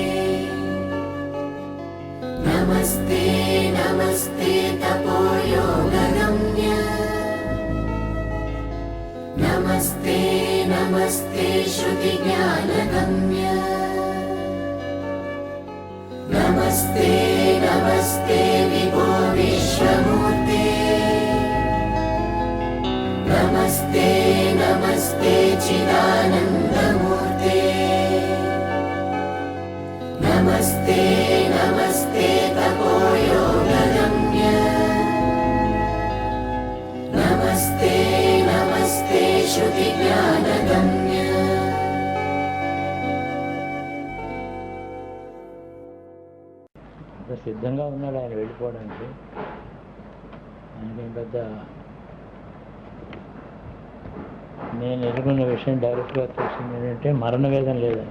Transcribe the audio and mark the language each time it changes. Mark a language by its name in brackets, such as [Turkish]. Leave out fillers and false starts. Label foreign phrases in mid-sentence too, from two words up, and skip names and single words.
[Sanskrit] नमस्ते नमस्ते तपोयोगगम्य नमस्ते नमस्ते श्रुतिज्ञानगम्य नमस्ते नमस्ते विभो विश्वमूर्ते नमस्ते नमस्ते चिदानन्दमूर्ते नमस्ते नमस्ते तपोयोगगम्य नमस्ते नमस्ते श्रुतिज्ञानगम्य [Telugu] సిద్ధంగా ఉన్నాడు ఆయన వెళ్ళిపోవడానికి. ఆయనకేం పెద్ద నేను ఎదుర్కొన్న విషయం డైరెక్ట్గా తెలిసింది ఏంటంటే మరణ వేదన లేదని.